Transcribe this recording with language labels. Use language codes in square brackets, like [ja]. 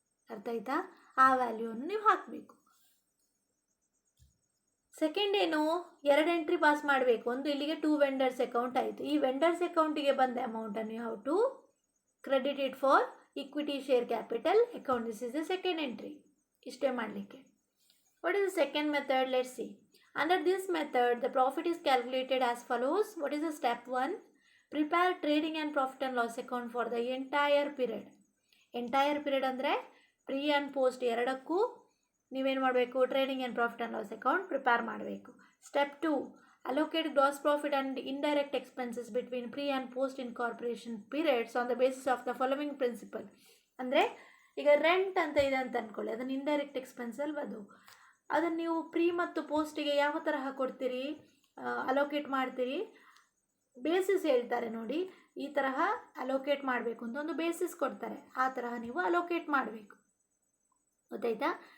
[kn] ಅರ್ಥ ಆಯ್ತಾ? ಆ ವ್ಯಾಲ್ಯೂವನ್ನು ನೀವು ಹಾಕಬೇಕು. ಸೆಕೆಂಡ್ ಏನು, 2 ಎಂಟ್ರಿ ಪಾಸ್ ಮಾಡಬೇಕು. ಒಂದು ಇಲ್ಲಿಗೆ 2 ವೆಂಡರ್ಸ್ ಅಕೌಂಟ್ ಆಯಿತು. ಈ ವೆಂಡರ್ಸ್ ಅಕೌಂಟಿಗೆ ಬಂದ ಅಮೌಂಟನ್ನು [en] You have to credit it for equity share capital account. This is the second entry. [kn] ಇಷ್ಟೇ ಮಾಡಲಿಕ್ಕೆ. [en] What is the second method? Let's see. Under this method, the profit is calculated as follows. What is the step 1? Prepare trading and profit and loss account for the entire period. [kn] Entire period ಅಂದರೆ pre and post ಎರಡಕ್ಕೂ ನೀವೇನು ಮಾಡಬೇಕು? Trading and profit and loss account prepare ಮಾಡಬೇಕು. [en] Step 2, allocate gross profit and indirect expenses between pre and post incorporation periods on the basis of the following principle. [kn] ಅಂದರೆ ಈಗ rent ಅಂತ ಇದೆ ಅಂತ ಅಂದ್ಕೊಳ್ಳಿ, ಅದನ್ನು ಇಂಡೈರೆಕ್ಟ್ ಎಕ್ಸ್ಪೆನ್ಸ್ ಅಲ್ವ ಅದು. ಅದನ್ನು ನೀವು ಪ್ರೀ ಮತ್ತು ಪೋಸ್ಟಿಗೆ ಯಾವ ತರಹ ಕೊಡ್ತೀರಿ, ಅಲೋಕೇಟ್ ಮಾಡ್ತೀರಿ? ಬೇಸಿಸ್ ಹೇಳ್ತಾರೆ ನೋಡಿ, ಈ ತರಹ ಅಲೋಕೇಟ್ ಮಾಡಬೇಕು ಅಂತ ಒಂದು ಬೇಸಿಸ್ ಕೊಡ್ತಾರೆ, ಆ ತರಹ ನೀವು ಅಲೋಕೇಟ್ ಮಾಡಬೇಕು. ಗೊತ್ತಾಯ್ತಾ?